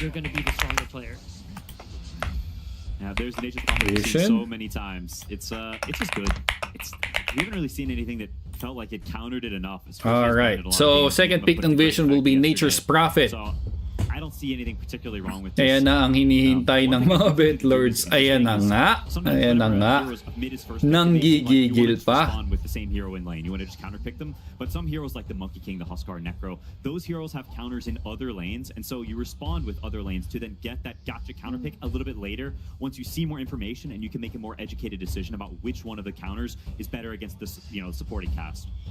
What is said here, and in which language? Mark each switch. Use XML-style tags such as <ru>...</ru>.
<en>You're gonna be the stronger player. Yeah, there's the nature we've seen so many times. It's just good. We haven't really seen anything that felt like it countered it enough. All right. So, second pick ng Vision will be Nature's Prophet. I don't see anything particularly wrong with</en> <tl>this. Ayan na ang hinihintay ng mga bet lords. Ayan na nga. Ayan na nga. Nanggigigil pa.</tl> <en>With the same hero in lane. You want to just counterpick them. But some heroes like the Monkey King, the Huskar, Necro, those heroes have counters in other lanes, and so you respond with other lanes to then get that gotcha counterpick a little bit later once you see more information and you can make a more educated decision about which one of the counters is better against the supporting cast.</en>